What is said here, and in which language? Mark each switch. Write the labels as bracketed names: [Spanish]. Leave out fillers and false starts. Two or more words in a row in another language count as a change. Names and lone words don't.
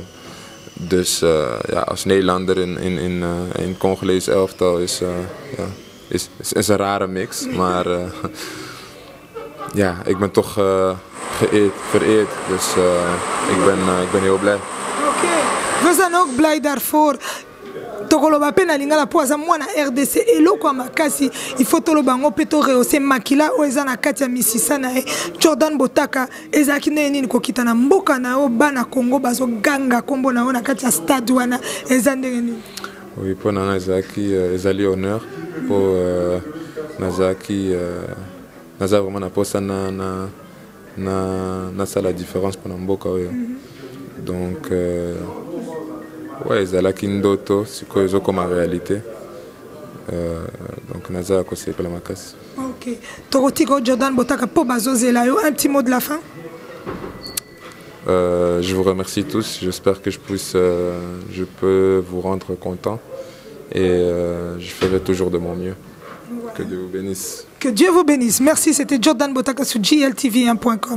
[Dutch] Dus ja, als Nederlander in Congolese elftal is een rare mix. Maar ja, ik ben toch vereerd, dus ik ben heel blij. Oké, we zijn ook blij daarvoor. [Lingala] tokoloba pe na lingala po aza mwana RDC eloko makasi [French] il faut [Lingala] toloba ngo pe to rehausser makila o eza na kati ya misisa na Jordan Botaka ezaki nini kokita na mboka na o bana Congo bazo ganga kombo na ona kati ya stade wana eza ndenge nini? [French] Oui, pour [Lingala] Nazaki ezali [French] honneur pour [Lingala] Nazaki naza vraiment na posa na [French] ça la différence pour [Lingala] mboka oyo. [French] Donc ouais, [Lingala] ezalaki ndoto siko ezo [French] comme réalité. [Lingala] Donc naza ko [French] c'est la [Lingala] makasi. OK. Torotiko Jordan Botaka po bazozela yo, [French] un petit mot de la fin. Je vous remercie tous. J'espère que je peux vous rendre content et je ferai toujours de mon mieux. Voilà. Que Dieu vous bénisse. Que Dieu vous bénisse. Merci. C'était Jordan Botaka sur GLTV1.com.